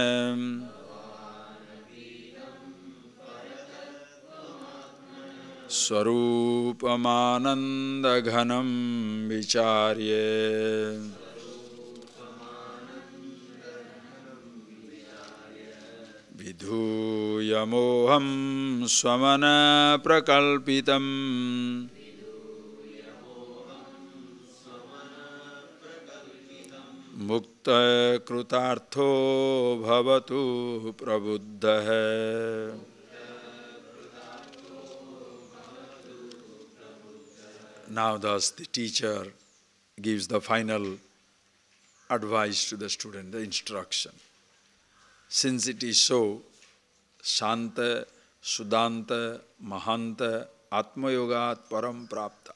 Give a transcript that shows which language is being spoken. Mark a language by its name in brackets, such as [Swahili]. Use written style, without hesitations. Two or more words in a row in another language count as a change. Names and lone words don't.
[Sanskrit] Swarupamanandaghanam vicharye Vidhuyamoham swamana prakalpitam Mukta krutartho bhavatu prabuddha [English] Now thus the teacher gives the final advice to the student, the instruction. Since it is so, [Sanskrit] Shanta, Sudanta, Mahanta, Atmayogat Param Prapta.